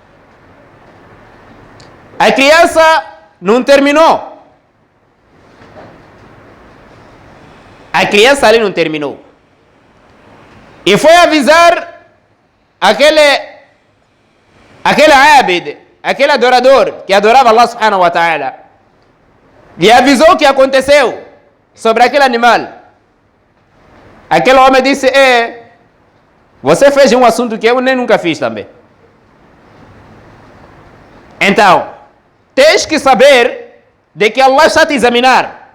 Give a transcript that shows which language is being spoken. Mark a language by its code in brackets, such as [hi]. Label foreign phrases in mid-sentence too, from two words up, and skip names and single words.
[pt] A criança não terminou. A criança ali não terminou. E foi avisar aquele abid, aquele adorador que adorava [ar] الله سبحانه وتعالى. [pt] E avisou o que aconteceu sobre aquele animal. Aquele homem disse, você fez um assunto que eu nem nunca fiz também. Então, tens que saber de que Allah está a te examinar.